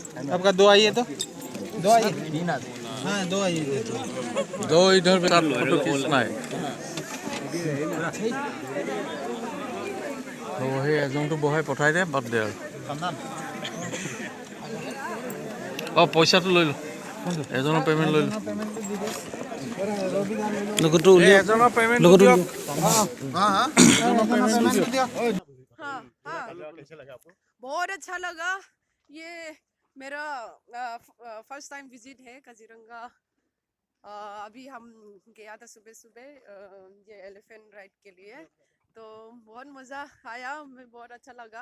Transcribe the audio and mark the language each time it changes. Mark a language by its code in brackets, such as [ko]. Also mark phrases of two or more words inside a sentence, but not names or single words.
[hi] आपका दो आइए तो दो आइए हाँ दो आइए दो इधर पे फोटो खींचना है तो वही [as] एजनটো বহাই পঠাই দে বাদ দে আৰু পইচাটো লৈ ল এজনৰ পেমেন্ট লৈ ল লগটো উলিয়া এজনৰ পেমেন্ট লগটো [hi] कैसे लगा आपको? बहुत अच्छा लगा। ये मेरा [en] first time visit [hi] है काजीरंगा। अभी हम गया था सुबह सुबह ये [en] elephant ride [hi] के लिए, तो बहुत मज़ा आया, मैं बहुत अच्छा लगा।